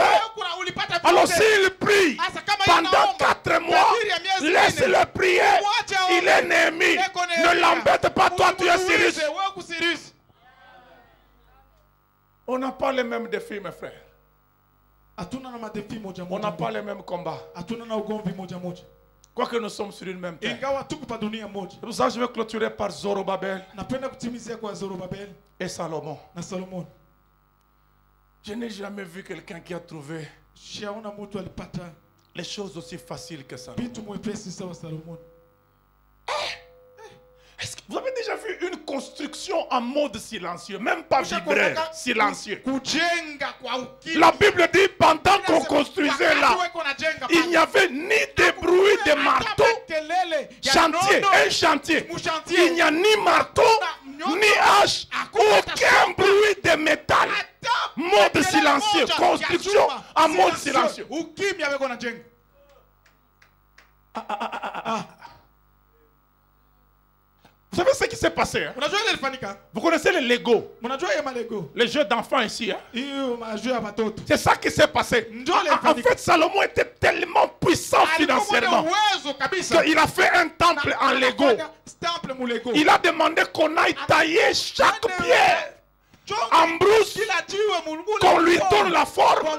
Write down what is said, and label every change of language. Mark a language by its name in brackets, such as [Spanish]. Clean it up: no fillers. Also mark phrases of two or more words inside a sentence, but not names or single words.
[French] Alors s'il prie pendant 4 mois, laisse-le prier. Il est Néhémie. Ne l'embête pas, toi tu es Cyrus. On n'a pas les mêmes défis mes frères. [Swahili] Hatuna na madefi moja [French] On n'a [Swahili] moja. [French] pas les mêmes combats. [Swahili] Hatuna na ugomvi moja moja. [French] Quoique nous sommes sur une même terre. [Swahili] Ingawa tuko pa dunia moja. [French] C'est pour ça que je vais clôturer par Zorobabel [Swahili] Napenda kutimizia kwa Zorobabel [French] et Salomon. [Swahili] na Solomon. [French] Je n'ai jamais vu quelqu'un qui a trouvé [Swahili] Siaona mtu alipata [French] les choses aussi faciles que Salomon. [Swahili] vitu mwepesi sawa Solomon. [French] Est-ce que vous avez déjà vu une construction en mode silencieux, même pas vibraire, silencieux? [Swahili] Kujenga kwa ukimya. [French] La Bible dit pendant qu'on construisait là, il n'y avait ni de bruit de marteau, chantier, un chantier. Il n'y a ni marteau, ni hache, aucun bruit de métal. Mode silencieux, construction en mode silencieux. [Swahili] Ukimya weko na jenga. [French] Vous savez ce qui s'est passé? Hein? [Swahili] Unajua ile ilifanyika? [French] Vous connaissez les Lego, [Swahili] Unajua ya malego? [French] les jeux d'enfants ici. Hein? [Swahili] Hiyo majuu ya watoto. [French] C'est ça qui s'est passé. En fait, Salomon était tellement puissant financièrement qu'il a fait un temple en Lego. Il a demandé qu'on aille tailler chaque pierre en brousse, qu'on lui donne la forme.